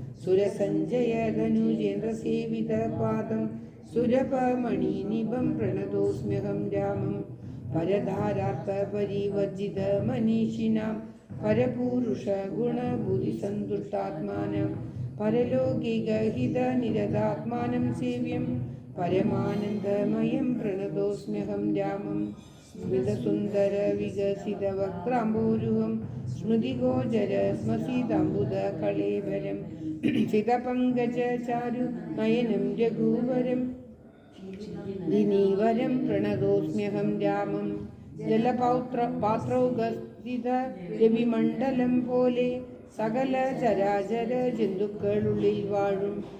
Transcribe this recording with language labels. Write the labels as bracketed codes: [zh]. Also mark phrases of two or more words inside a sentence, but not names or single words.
[sa] सुरसञ्जयधनुजेन्द्रसेवितपादं सुरपमणिनिभं प्रणतोऽस्म्यहं रामं परधारार्थपरिवर्जितमनीषिणां परपुरुषगुणबुधिसन्तुष्टात्मानं परलौकिकहितनिरतात्मानं सेव्यं परमानन्दमयं प्रणतोऽस्म्यहं रामं സ്മിതസുന്ദര വികസിത വക്രാംബോരുഹം സ്മൃതിഗോചര സ്മസിതാംബുദ കളേബരം ചിതപങ്കജ ചാരു നയനം രഘുവരം ദിനീവരം പ്രണതോസ്മ്യഹം രാമം പാത്രൗഗസ്ഥിത രവിമണ്ഡലം പോലെ സകല ചരാചര [ml] ജന്തുക്കളുള്ളിൽ വാഴും